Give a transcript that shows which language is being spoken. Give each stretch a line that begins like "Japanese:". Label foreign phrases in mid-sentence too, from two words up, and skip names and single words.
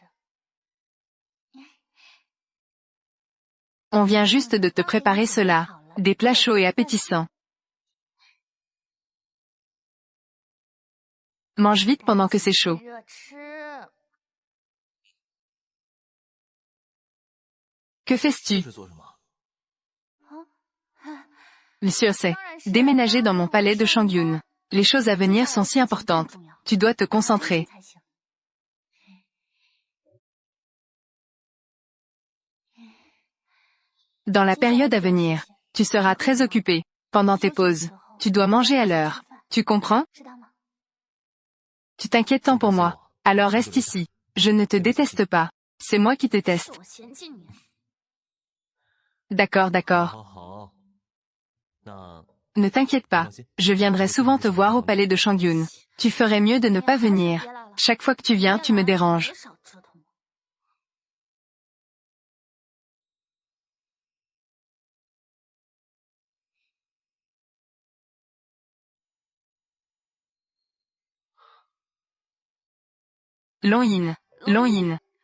French: On vient juste de te préparer cela. Des plats chauds et appétissants. Mange vite pendant que c'est chaud.
Chinese: 热吃。
French: Que fais-tu?
Chinese: 是做什么？
French: Monsieur sait. Déménager dans mon palais de Shangyun. Les choses à venir sont si importantes. Tu dois te concentrer. Dans la période à venir, tu seras très occupé. Pendant tes pauses, tu dois manger à l'heure. Tu comprends?
Chinese: 知道吗？
French: Tu t'inquiètes tant pour moi. Alors reste ici. Je ne te déteste pas. C'est moi qui te teste.
Chinese: 我嫌弃你。
French: D'accord, d'accord.
Chinese: 好好，那
French: Ne t'inquiète pas. Je viendrai souvent te voir au palais de Shangyun. Tu ferais mieux de ne pas venir. Chaque fois que tu viens, tu me déranges. Long Yin. Long Yin.